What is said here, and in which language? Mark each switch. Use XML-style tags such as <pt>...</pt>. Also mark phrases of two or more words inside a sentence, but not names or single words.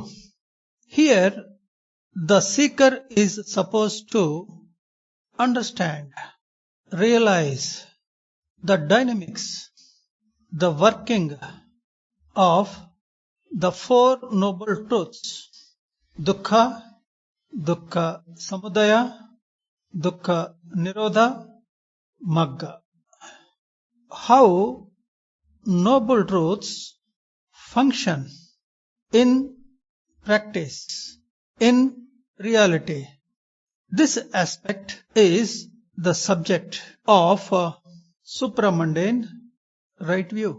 <en>Here, the seeker is supposed to understand, realize the dynamics, the working of the 4 noble truths:</en> <pi>dukkha, dukkha samudaya, dukkha nirodha, magga.</pi> <en>How noble truths function in practice, in reality. This aspect is the subject of supramundane right view.</en>